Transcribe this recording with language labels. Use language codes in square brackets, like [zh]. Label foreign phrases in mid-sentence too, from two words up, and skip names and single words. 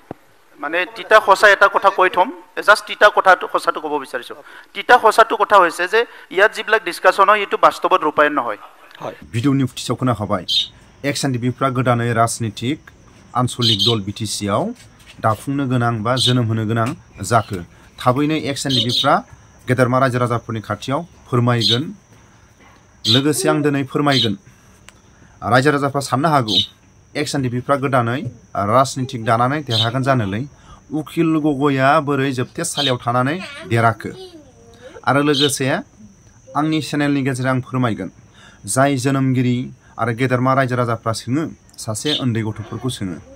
[as] মানে তিতা খসা এটা কথা কৈ থম জাস্ট তিতা কথাটো খসাটো ক'ব বিচাৰিছো তিতা খসাটো কথা হৈছে যে ইয়াত যিবিলাক ডিসকাশন হয় এটো বাস্তৱত ৰূপায়ণ নহয় হয় [brx] ভিডিঅ'नि फुटिसाव खोनाखाबाय एक्स एनडिपिफ्रा गोदानै राजनीतिक आनसलिक दल बिटिसिआव दाफुंनो गोनां बा जोनोम होनो गोनां जाखो थाबैनो एक्स एनडिपिफ्रा गेदेरमा रायजो राजाफोरनि खाथियाव फोरमायगोन लोगोसे आं दिनै फोरमायगोन रायजो राजाफ्रा साननो हागौ एक्स एनडिपिफ्रा गोदानै राजनीतिक दानानै देरहागोन जानोलै उकिल गगया बोरै जोबथेसालियाव थानानै देराखो आरो लोगोसे आंनि चेनेलनि गेजेरजों आं फोरमायगोन जाय जोनोमगिरि आरो गेदेरमा रायजो राजाफ्रा सोङो सासे उन्दै गथ'फोरखौ सोङो